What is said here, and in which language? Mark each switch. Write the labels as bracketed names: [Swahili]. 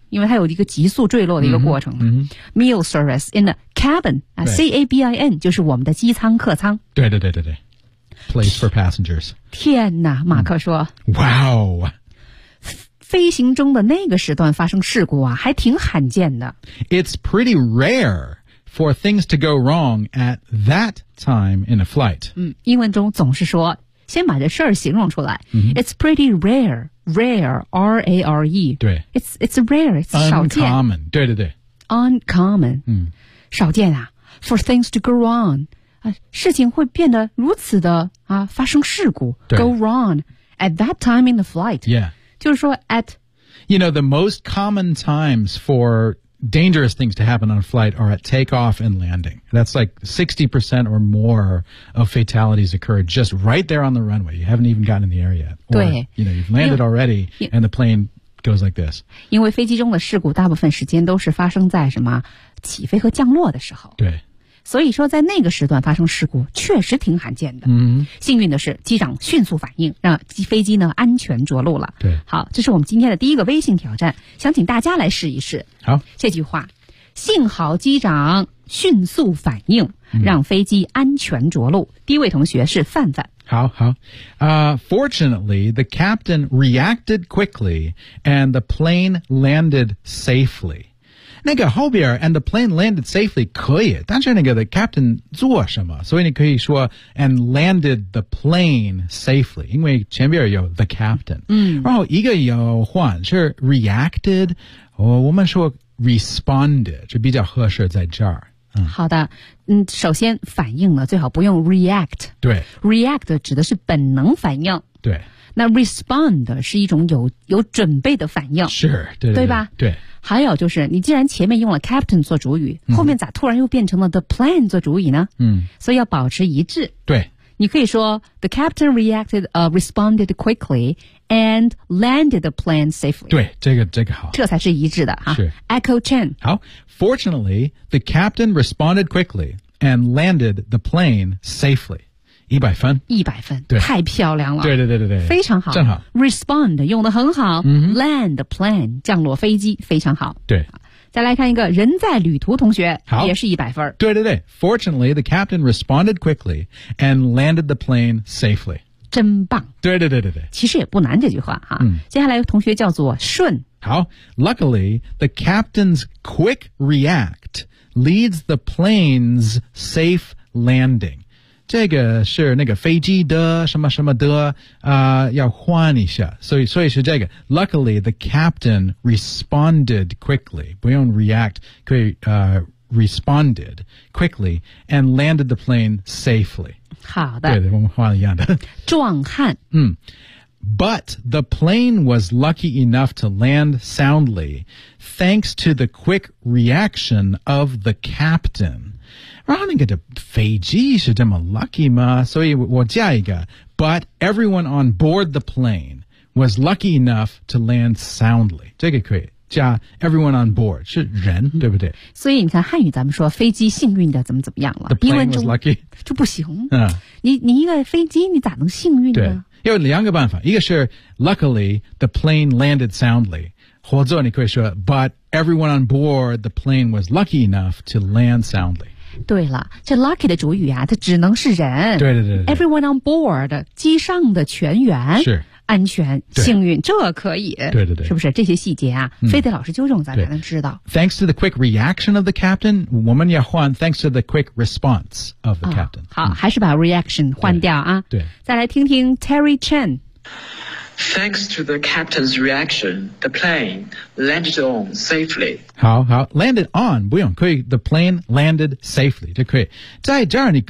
[Chinese] 因为它有一个急速坠落的一个过程、 [English] Meal service in the cabin、 [Chinese] C-A-B-I-N 就是我们的机舱客舱 [English] 对 Place for passengers [Chinese] 天哪马克说、 [English] Wow [Chinese] 飞行中的那个时段发生事故啊还挺罕见的 [English] It's pretty rare for things to go wrong at that time in a flight [Chinese] 英文中总是说先把这事儿形容出来、mm-hmm. [English] It's pretty rare. Rare, R-A-R-E. [Chinese] 对 [English] it's rare, it's 少见 Uncommon, 对对对 Uncommon、嗯、 [Chinese] 少见啊 [English] For things to go wrong、 [Chinese] 事情会变得如此的、发生事故 [English] Go wrong at that time in the flight. Yeah. [Chinese] 就是说 at [English] You know, the most common times for dangerous things to happen on flight are at takeoff and landing. That's like 60% or more of fatalities occur just right there on the runway. You haven't even gotten in the air yet. Or, you know, you've landed already and the plane goes like this. [Chinese] 因为飞机中的事故大部分时间都是发生在什么起飞和降落的时候。对。所以说在那个时段发生事故确实挺罕见的、嗯、幸运的是机长迅速反应让飞机呢安全着陆了对好这是我们今天的第一个微信挑战想请大家来试一试好这句话幸好机长迅速反应、嗯、让飞机安全着陆第一位同学是范范 [English] 好好、Fortunately, the captain reacted quickly and the plane landed safely [Chinese] 那个后边 [English] and the plane landed safely [Chinese] 可以但是那个 [English] the captain [Chinese] 做什么所以你可以说 [English] and landed the plane safely [Chinese] 因为前边有 [English] the captain、嗯、 [Chinese] 然后一个有换是 reacted、哦、我们说 responded 就比较合适在这儿、嗯、好的、嗯、首先反应了最好不用 react 对 react 指的是本能反应对那 respond 是一种 有准备的反应是 对吧对还有就是你既然前面用了 captain 做主语、嗯、后面咋突然又变成了 the plane 做主语呢嗯，所以要保持一致对你可以说 [English] the captain reacted,、responded quickly and landed the plane safely [Chinese] 对这个好这才是一致的、啊、是 [English] Echo Chen 好 Fortunately, the captain responded quickly and landed the plane safely 100分 [Chinese] 对太漂亮了对非常好正好 respond 用得很好、嗯、 land the plane 降落飞机非常好对再来看一个人在旅途同学好也是100分 [English] 对 Fortunately, the captain responded quickly and landed the plane safely [Chinese] 真棒对其实也不难这句话、啊嗯、接下来同学叫做顺 [English] 好 Luckily, the captain's quick react leads the plane's safe landing [Chinese] 这个是那个飞机的什么什么的要换一下所以是这个 [English] Luckily the captain responded quickly 不用 react 可以responded quickly and landed the plane safely [Chinese] 好的对我们换一样的壮汉 [English] 嗯 But the plane was lucky enough to land soundly thanks to the quick reaction of the captain [Chinese] 然后那个的飞机是这么 [English] lucky 吗 [Chinese] 所以我加一个 [English] But everyone on board the plane was lucky enough to land soundly [Chinese] 这个可以加 [English] everyone on board 是人、嗯、对不对 [Chinese] 所以你看汉语咱们说飞机幸运的怎么怎么样了 [English] The plane was lucky [Chinese] 就不行、你一个飞机你咋能幸运呢对有两个办法一个是 [English] luckily the plane landed soundly [Chinese] 或者你可以说 [English] But everyone on board the plane was lucky enough to land soundly [Chinese] 对了这 lucky 的主语啊它只能是人对 everyone on board 机上的全员是安全幸运这可以对是不是这些细节啊、嗯、非得老师纠正咱才能知道 [English] thanks to the quick reaction of the captain [Chinese] 我们要换 [English] thanks to the quick response of the captain、 [Chinese] 哦、好、嗯、还是把 reaction 换掉啊对再来听听 Terry Chen [English] thanks to the captain's reaction the plane landed on safely [Chinese] 好 landed on 不用可以 [English] the plane landed safely [Chinese] 就可以在这儿你可以